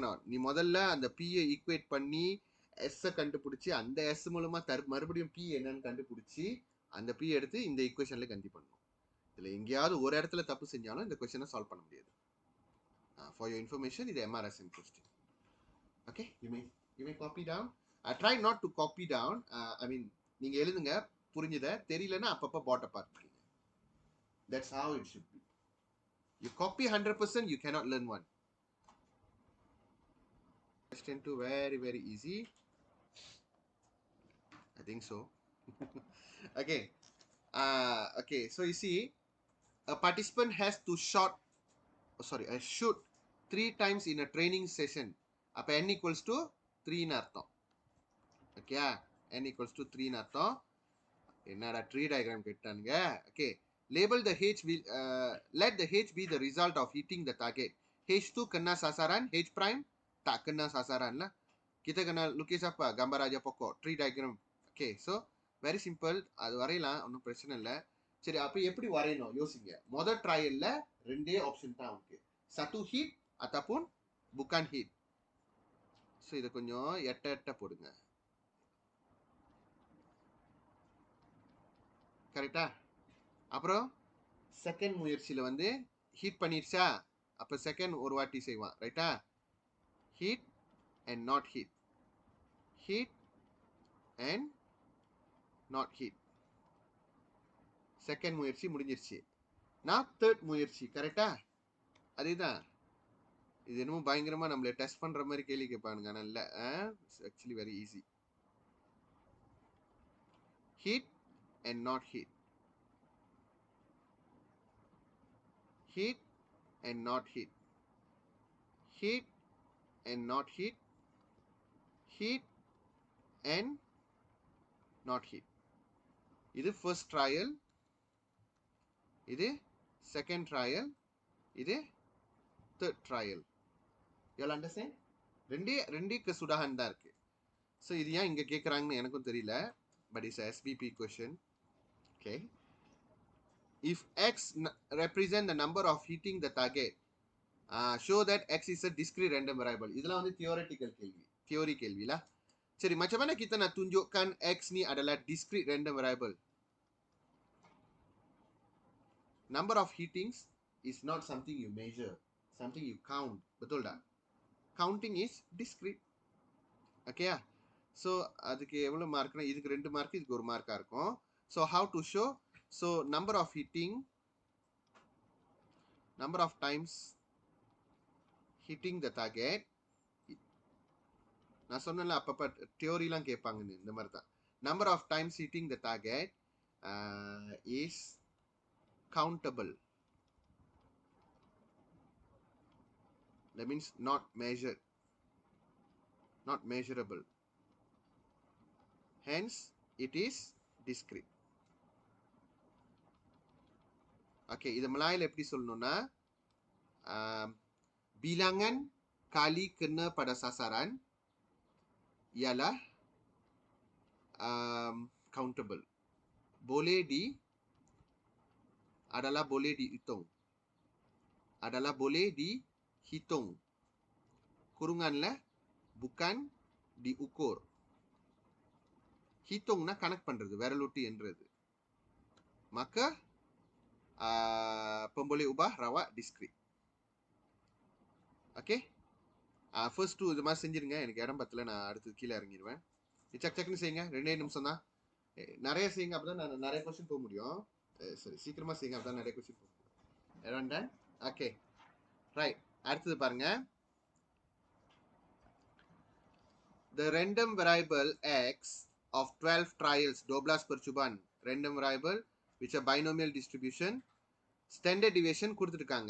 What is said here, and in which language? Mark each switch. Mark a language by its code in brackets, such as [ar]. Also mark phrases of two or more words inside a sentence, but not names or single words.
[ta] நீ முதல்ல அந்த பியை ஈக்குவேட் பண்ணி எஸ் கண்டுபிடிச்சி, அந்த எஸ் மூலமா மறுபடியும் பி என்னன்னு கண்டுபிடிச்சி அந்த பி எடுத்து இந்த ஈக்குவேஷன்ல கண்டி பண்ணணும். இதுல எங்கேயாவது ஒரு இடத்துல தப்பு செஞ்சாலும் இந்த கொஸ்டினை சால்வ் பண்ண முடியாது. [en] for your information, இது MRSM question. Okay, you may copy down. Try not to copy down. I mean, [ta] நீங்க எழுதுங்க, புரிஞ்சுத. தெரியலன்னா அப்பப்போ பாட்டை பார்த்துக்கீங்க. [en] That's how it should be. You copy 100%, you cannot learn one. Question 2, very, very easy. I think so. Okay. Okay, so you see, a participant has to shoot 3 times in a training session. [ta] அப்போ [en] n equals to 3 [ta] அர்த்தம். ஓகே, [en] n equals to 3 [ta] அர்த்தம். என்னடா [en] tree diagram [ta] கேட்டானுங்க. ஓகே, [en] label the h will let the h be the result of hitting the target. [ms] h2 kena sasaran, h prime tak kena sasaran lah. Kita kena lukis apa? Gambar aja pokok. [en] Tree diagram. Okay, so very simple. [ta] அது வரையலாம், ஒன்றும் பிரச்சனை இல்லை. சரி, அப்போ எப்படி வரையணும் யோசிங்க. முதல் ட்ரையல்ல ரெண்டே ஆப்ஷன் தான் இருக்கு, சட்டு ஹீட் [ms] ataupun bukan [ta] ஹீட். ஸோ இதை கொஞ்சம் எட்ட போடுங்க. கரெக்டா? அப்புறம் செகண்ட் முயற்சியில் வந்து ஹீட் பண்ணிடுச்சா? அப்போ செகண்ட் ஒரு வாட்டி செய்வான். ரைட்டா? [en] hit and not hit, hit and not hit. [ta] செகண்ட் முயற்சி முடிஞ்சிருச்சு. நான் தேர்ட் முயற்சி. கரெக்டா? அதேதான். இது என்னமோ பயங்கரமா நம்மள டெஸ்ட் பண்ற மாதிரி கேள்வி கேட்பானுங்க. [en] நல்ல actually very easy. hit and not hit, hit and not hit, hit and not hit, hit and not hit. [ta] இது [en] first trial, [ta] இது [en] second trial, [ta] இது [en] third trial. you understand? [ta] ரெண்டே சுடாகன் தான் இருக்கு. ஸோ இது ஏன் இங்கே கேட்குறாங்கன்னு எனக்கும் தெரியல, [en] but it's SPM question. [ta] ஓகே, [en] if x represent the number of hitting the target, show that x is a discrete random variable. [ta] இதெல்லாம் வந்து theoretical கேள்வி, theory கேள்வில. சரி, [ms] macam mana kita nak tunjukkan x ni adalah [en] discrete random variable? Number of hittings is not something you measure, something you count. [ms] Betul tak? [en] Counting is discrete. Okay, so [ta] அதுக்கு எவ்வளவு மார்க்னா, இதுக்கு 2 மார்க், இதுக்கு 1 மார்க்கா இருக்கும். [en] So how to show? So number of hitting, number of times hitting the target. [ta] நான் சொன்னேன்ல அப்பப்போ தியோரிலாம் கேட்பாங்கன்னு, இந்த மாதிரி தான். [en] number of times hitting the target is countable. That means not measured, not measurable. hence it is discrete. Okay, [ta] இது மலாயில எப்படி சொல்லணும்னா [ms] bilangan kali kena pada sasaran ialah countable. Boleh adalah boleh dihitung. Adalah boleh dihitung. Kurunganlah bukan diukur. [ta] Hitungna கணக்கு பண்றது, விரலுட்டு என்றது. [ms] Maka pemboleh ubah rawak discrete. [en] Okay? First two [ta] இது மாதிரி செஞ்சிருங்க. எனக்கு இடம் பத்தல, நான் அடுத்து கீழே இறங்கிடுவேன். சக்குன்னு செய்யுங்க, 2 நிமிஷம் தான். நிறைய செய்யுங்க, அப்பதான் நான் நிறைய கொஸ்டின் போக முடியும். சரி, சீக்கிரமா செய்யுங்க, அப்பதான் நிறைய கொஸ்டின் போக முடியும். [en] Around done? Okay. Right. [ta] அடுத்தது பாருங்க. [en] The random variable x of 12 trials, 12 percubaan, random variable which a binomial distribution, standard deviation கொடுத்துருக்காங்க.